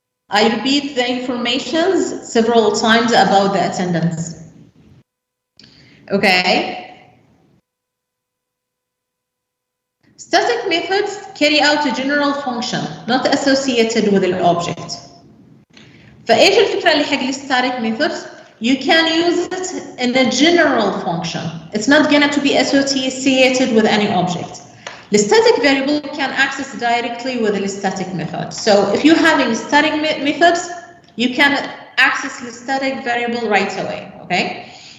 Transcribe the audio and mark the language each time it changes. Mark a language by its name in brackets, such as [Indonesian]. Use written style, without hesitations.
[English] I repeat the informations several times about the attendance. Okay. Static methods carry out a general function not associated with an object. [Arabic] فايش الفكرة اللي حق static methods? [English] You can use it in a general function. It's not going to be associated with any object. The static variable can access directly with the static method. So if you're having static methods, you can access the static variable right away. Okay.